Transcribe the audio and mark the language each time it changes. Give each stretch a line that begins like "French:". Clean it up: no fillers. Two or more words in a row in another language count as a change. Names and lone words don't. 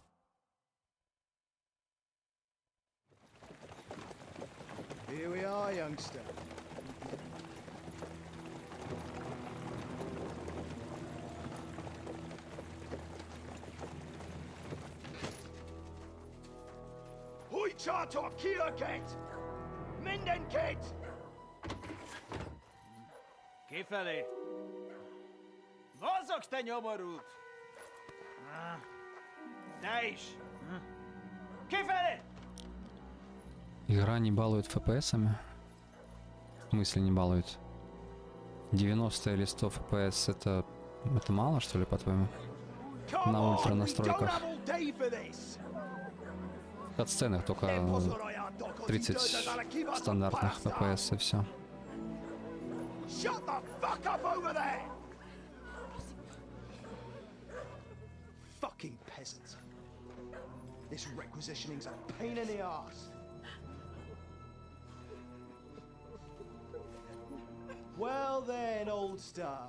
English: Here we are, youngster. Hoi charter Kierket!
Hungarian: Mindenket! Kifelé! Mozogsz, te nyomorult! Te is! Kifelé!
Russian: Игра не балует FPS-ами. В смысле не балует? 90 или 100 FPS это мало, что ли, по-твоему? На ультра настройках. В катсценах только 30 стандартных FPS и все.
English: Shut the fuck up over there! Fucking peasants. This requisitioning's a pain in the arse. Well then, old star.